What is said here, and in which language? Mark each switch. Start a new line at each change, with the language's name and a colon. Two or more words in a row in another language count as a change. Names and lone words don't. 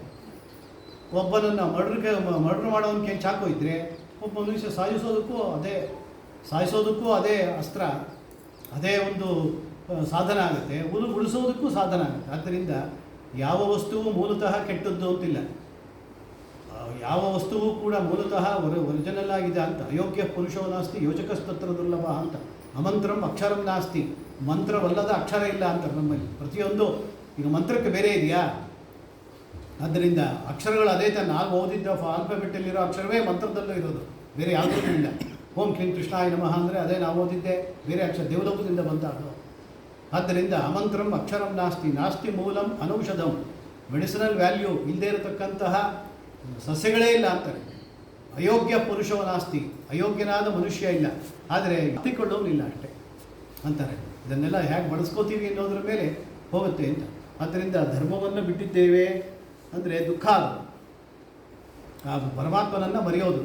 Kannada: ಒಬ್ಬನನ್ನು ಮರ್ಡರ್ ಮಾಡೋನ ಕೈಲಿ ಚಾಕು ಇದ್ದರೆ ಒಬ್ಬ ಮನುಷ್ಯ ಸಾಯಿಸೋದಕ್ಕೂ ಅದೇ ಅಸ್ತ್ರ, ಅದೇ ಒಂದು ಸಾಧನ ಆಗುತ್ತೆ, ಉಳಿಸೋದಕ್ಕೂ ಸಾಧನ ಆಗುತ್ತೆ. ಆದ್ದರಿಂದ ಯಾವ ವಸ್ತುವು ಮೂಲತಃ ಕೆಟ್ಟದ್ದು ಅಂತಿಲ್ಲ, ಯಾವ ವಸ್ತುವು ಕೂಡ ಮೂಲತಃ ಒರಿಜಿನಲ್ ಆಗಿದೆ ಅಂತ.
Sanskrit: ಅಯೋಗ್ಯ ಪುರುಷೋ ನಾಸ್ತಿ ಯೋಜಕಸ್ತತ್ರ ದುರ್ಲಭ ಅಂತ. ಅಮಂತ್ರಂ ಅಕ್ಷರಂ ನಾಸ್ತಿ,
Kannada: ಮಂತ್ರವಲ್ಲದ ಅಕ್ಷರ ಇಲ್ಲ ಅಂತಾರೆ ನಮ್ಮಲ್ಲಿ. ಪ್ರತಿಯೊಂದು ಈಗ ಮಂತ್ರಕ್ಕೆ ಬೇರೆ ಇದೆಯಾ? ಆದ್ದರಿಂದ ಅಕ್ಷರಗಳು ಅದೇ ತಾನು ನಾವು ಓದಿದ್ದ ಆಲ್ಫಾಬೆಟ್ಟಲ್ಲಿರೋ ಅಕ್ಷರವೇ ಮಂತ್ರದಲ್ಲೂ ಇರೋದು, ಬೇರೆ ಯಾವುದೂ ಇಲ್ಲ.
Sanskrit: ಓಂ ಕ್ಲೀಂ ಕೃಷ್ಣಾಯ ನಮಃ
Kannada: ಅಂದರೆ ಅದೇ ನಾವು ಓದಿದ್ದೆ, ಬೇರೆ ಅಕ್ಷರ ದೇವಲೋಕದಿಂದ ಬಂತಾಗೋ.
Sanskrit: ಆದ್ದರಿಂದ ಅಮಂತ್ರಂ ಅಕ್ಷರಂ ನಾಸ್ತಿ ಮೂಲಂ ಅನೌಷಧಂ.
English: medicinal value
Kannada: ಇಲ್ಲದೇ ಇರತಕ್ಕಂತಹ ಸಸ್ಯಗಳೇ ಇಲ್ಲ ಅಂತಾರೆ.
Sanskrit: ಅಯೋಗ್ಯ ಪುರುಷವ ನಾಸ್ತಿ,
Kannada: ಅಯೋಗ್ಯನಾದ ಮನುಷ್ಯ ಇಲ್ಲ, ಆದರೆ ಹತ್ತಿಕೊಳ್ಳೋನಿಲ್ಲ ಅಷ್ಟೇ ಅಂತಾರೆ. ಇದನ್ನೆಲ್ಲ ಹೇಗೆ ಬಳಸ್ಕೋತೀವಿ ಅನ್ನೋದ್ರ ಮೇಲೆ ಹೋಗುತ್ತೆ ಅಂತ. ಆದ್ದರಿಂದ ಧರ್ಮವನ್ನು ಬಿಟ್ಟಿದ್ದೇವೆ ಅಂದರೆ ದುಃಖ, ಅದು ಪರಮಾತ್ಮನನ್ನು ಮರೆಯೋದು.